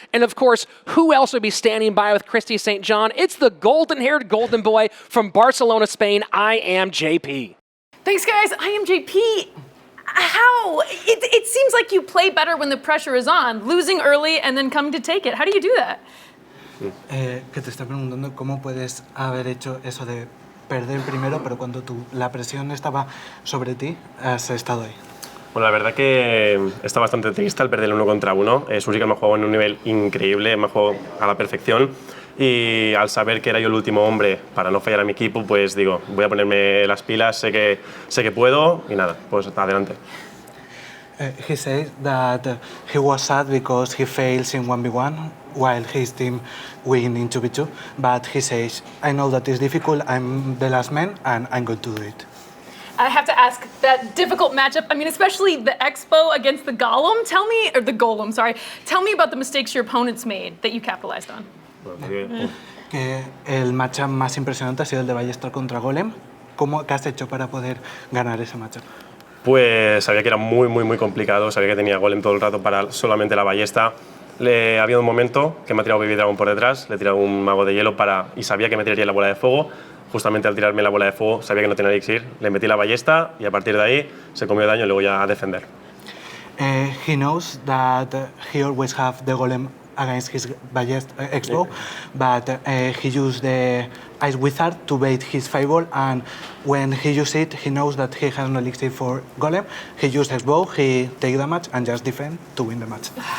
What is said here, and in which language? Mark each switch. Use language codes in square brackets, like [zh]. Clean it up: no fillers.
[en] And of course, who else would be standing by with Christy St. John? It's the golden-haired golden boy from Barcelona, Spain. I am JP. Thanks, guys. I am JP. How? It seems like you play better when the pressure is on, losing early and then coming to take it. How do you do that? [es] Que te está preguntando cómo puedes haber hecho eso de perder primero, pero cuando la presión estaba sobre ti, has estado ahí. Bueno, la verdad que está bastante triste al perder el 1 contra 1. Su chica me ha jugado en un nivel increíble, me ha jugado a la perfección. Y al saber que era yo el último hombre para no fallar a mi equipo, pues digo, voy a ponerme las pilas, sé que puedo y nada, pues adelante. [en] He says that he was sad because he fails in 1v1 while his team win in 2v2, but he says, I know that it's difficult, I'm the last man and I'm going to do it. I have to ask, that difficult matchup, I mean, especially the Expo against the Golem, tell me about the mistakes your opponents made that you capitalized on. [es] Que el matchup más impresionante ha sido el de Ballester contra Golem. ¿Qué has hecho para poder ganar ese matchup? Pues sabía que era muy complicado, sabía que tenía golem todo el rato para solamente la ballesta. Ha habido un momento que me ha tirado Baby Dragon por detrás, le he tirado un mago de hielo y sabía que me tiraría la bola de fuego. Justamente al tirarme la bola de fuego sabía que no tenía elixir, le metí la ballesta y a partir de ahí se comió daño y luego ya a defender. [en] He knows that he always have the golem against his ballesta Expo, but he used the Ice Wizard to bait his Fireball, and when he used it, he knows that he has no elixir for Golem. He used his bow, he take damage, and just defend to win the match.